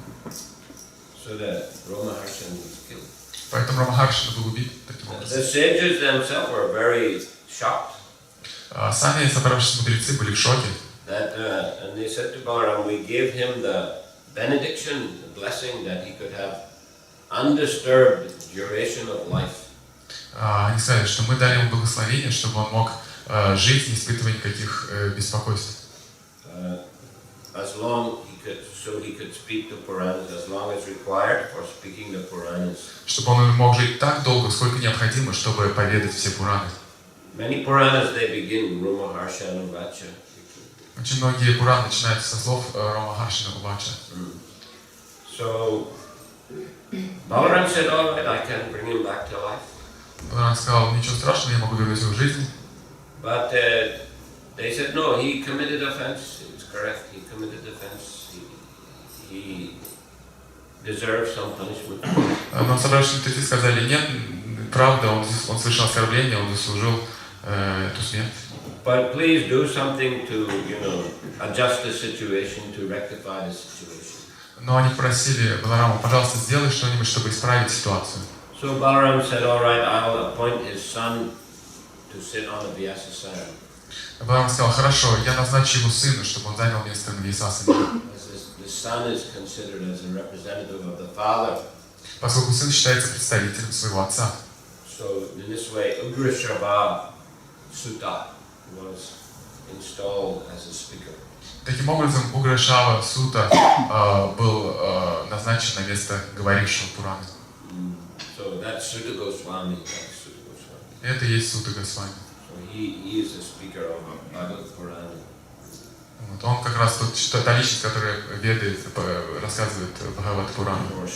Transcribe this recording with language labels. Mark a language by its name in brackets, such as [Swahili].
[English] So that Ramaharshan was killed. [Russian] Поэтому Рамахаршина был убит таким образом. [English] The sages themselves were very shocked. [Russian] Сами собравшиеся мудрецы были в шоке. [English] That and they said to Balaram, we gave him the benediction, the blessing that he could have undisturbed duration of life. [Russian] Они сказали, что мы дали ему благословение, чтобы он мог жить, не испытывая никаких беспокойств. [English] As long he could speak the Puranas, as long as required for speaking the Puranas. [Russian] Чтобы он мог жить так долго, сколько необходимо, чтобы поведать все Пураны. [English] Many Puranas they begin Roma Harsha and Vacha. [Russian] Очень многие Пураны начинаются со слов Рома Харшина Вача. [English] So Balaram said, all right, I can bring him back to life. [Russian] Баларам сказал, ничего страшного, я могу вернуть его в жизнь. [English] But they said, no, he committed offense. It's correct, he committed offense. He deserves some punishment. [Russian] Но собравшиеся мудрецы сказали, нет, правда, он совершил оскорбление, он заслужил эту смерть. [English] But please do something to, adjust the situation, to rectify the situation. [Russian] Но они просили Баларама, пожалуйста, сделай что-нибудь, чтобы исправить ситуацию. [English] So Balaram said, all right, I'll appoint his son to sit on the Vyasasana. [Russian] Баларам сказал, хорошо, я назначу его сына, чтобы он занял место на Вьясасане. [English] The son is considered as a representative of the father. [Russian] Поскольку сын считается представителем своего отца. [English] So in this way, Ugrashrava Sutta was installed as a speaker. [Russian] Таким образом, Уграшава Сута был назначен на место говорившего Пураны. [English] So that's Sutta Goswami. [Russian] Это и есть Сута Госвами. [English] So he is a speaker of Bhagavad Purana. [Russian] Вот, он как раз та личность, которая ведает, рассказывает Бхагават Пурану.